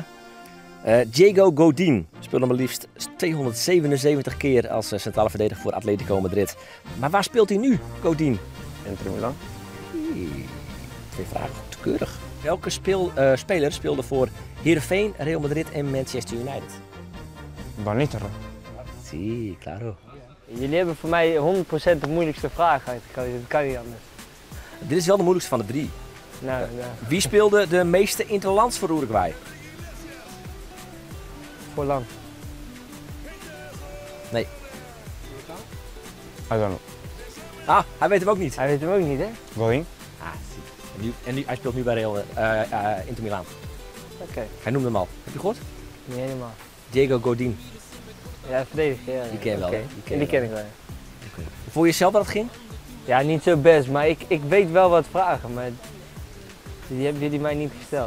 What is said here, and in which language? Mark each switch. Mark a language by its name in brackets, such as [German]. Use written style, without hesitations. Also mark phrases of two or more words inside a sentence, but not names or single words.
[Dutch] Diego Godin speelde maar liefst 277 keer als centrale verdediger voor Atletico Madrid. Maar waar speelt hij nu, Godin? Inter Milan. 2 vragen, goed, keurig. Welke speler speelde voor Heerenveen, Real Madrid en Manchester United? Van Nistelrooy. [Spanish] Sí, claro. [Dutch] Jullie hebben voor mij 100% de moeilijkste vraag uitgekozen, dat kan niet anders. Dit is wel de moeilijkste van de 3. Nou. Wie speelde de meeste interlands voor Uruguay? Voor lang. Nee. [English] I don't know. [Dutch] Hij weet hem ook niet. Hij weet hem ook niet, hè? Godin. En nu, hij speelt nu bij Real Inter Milan. Oké. Hij noemde hem al. Heb je gehoord? Niet helemaal. Diego Godin. Ja, verdediger, ja. Die ken je wel, Oké. hè? Die ken ik wel. Voel je zelf dat het ging? Ja, niet zo best, maar ik weet wel wat vragen, maar die hebben jullie mij niet gesteld.